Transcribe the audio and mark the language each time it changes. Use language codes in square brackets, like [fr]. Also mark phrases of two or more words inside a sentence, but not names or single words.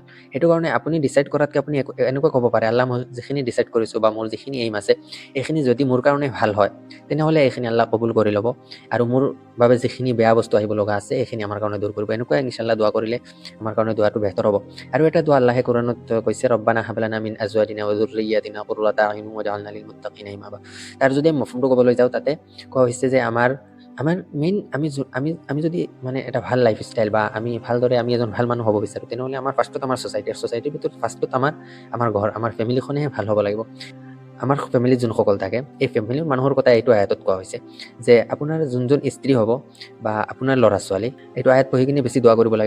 [as] সেইটো কাৰণে আপুনি ডিচাইড কৰাতকৈ আপুনি এনেকুৱা ক'ব পাৰে, আল্লাহ মই যিখিনি ডিচাইড কৰিছোঁ বা মোৰ যিখিনি এইম আছে, এইখিনি যদি মোৰ কাৰণে ভাল হয় তেনেহ'লে এইখিনি আল্লাহ কবুল কৰি ল'ব, আৰু মোৰ বাবে যিখিনি বেয়া বস্তু আহিব লগা আছে এইখিনি আমাৰ কাৰণে দূৰ কৰিব। এনেকুৱা ইনশাআল্লাহ দোৱা কৰিলে আমাৰ কাৰণে দোৱাটো বেহতৰ হ'ব। আৰু এটা দোৱা আল্লাহে কোৰাণত কৈছে, [ar] ربنا هب لنا من أزواجنا وذرياتنا قرة أعين واجعلنا للمتقين إماما. [as] তাৰ যদি মফহুমটো ক'বলৈ যাওঁ, তাতে কোৱা হৈছে যে আমাৰ মেইন আমি যদি এটা ভাল [en] life style [as] বা আমি ভালদৰে আমি এজন ভাল মানুহ হ'ব বিচাৰোঁ, তেনেহ'লে আমাৰ ফাৰ্ষ্টত আমাৰ ছ'চাইটিৰ ভিতৰত ফাৰ্ষ্টত আমাৰ ঘৰ, আমাৰ ফেমিলিখনেহে ভাল হ'ব লাগিব। আমাৰ ফেমিলিত যোনসকল থাকে, এই ফেমিলিৰ মানুহৰ কথা এইটো আয়াতত কোৱা হৈছে যে আপোনাৰ যোনজন স্ত্ৰী হ'ব বা আপোনাৰ ল'ৰা ছোৱালী, এইটো আয়াত পঢ়ি কিনে বেছি দোৱা কৰিব লাগে।